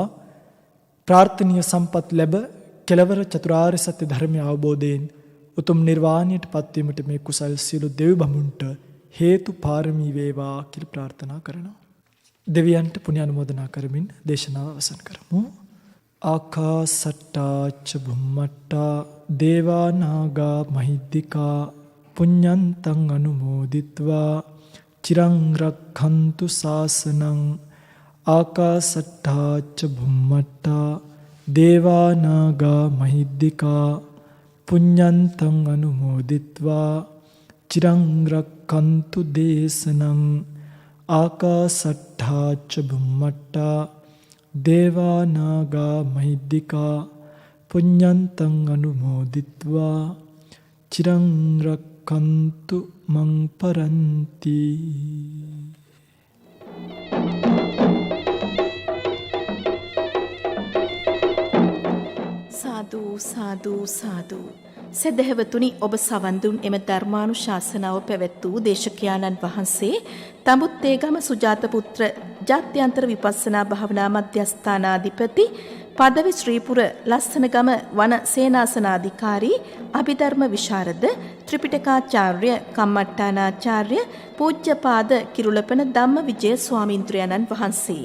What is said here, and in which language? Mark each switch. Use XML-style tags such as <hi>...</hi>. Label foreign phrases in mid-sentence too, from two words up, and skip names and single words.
<si>ප්‍රාර්ථනීය සම්පත් ලැබ කෙලවර චතුරාර්ය සත්‍ය ධර්මය අවබෝධයෙන් උතුම් නිර්වාණයට පත්වීමට මේ කුසල් සියලු දෙව් බමුණට හේතු පාරමී වේවා කියලා ප්‍රාර්ථනා කරනවා. දෙවියන්ට පුණ්‍ය අනුමෝදනා කරමින් දේශනාව අවසන් කරමු.</si> <pi>ආකාසට්ටා ච බුම්මට්ටා දේවා නාග මහිද්దికා පුඤ්ඤන්තං අනුමෝදිත්වා චිරං රක්ඛන්තු ශාසනං. ආකාසට්ටා ච බුම්මට්ටා දේවා නාග මහිද්దికා පුඤ්ඤන්තං අනුමෝදිත්වා චිරං රක්ඛන්තු දේශනං. ආකාසට්ඨා ච බුම්මට්ටා දේවා නාග මහිද්దికා පුඤ්ඤන්තං අනුමෝදිත්වා චිරං රක්ඛන්තු මං පරන්ති. සාදු සාදු සාදු.</pi> <si>සදහවතුනි, ඔබ සවන් දුන් එම ධර්මානුශාසනාව පැවැත් වූ දේශකයාණන් වහන්සේ තඹුත්තේගම සුජාත පුත්‍ර ජාත්‍යන්තර විපස්සනා භාවනා මධ්‍යස්ථානාධිපති පදවි ශ්‍රීපුර ලස්සනගම වන සේනාසනාධිකාරී අභිධර්ම විශාරද ත්‍රිපිටකාචාර්ය කම්මට්ටානාචාර්ය පූජ්‍යපාද කිරුළපන ධම්මවිජය ස්වාමීන්ද්‍රයන්න් වහන්සේ.</si>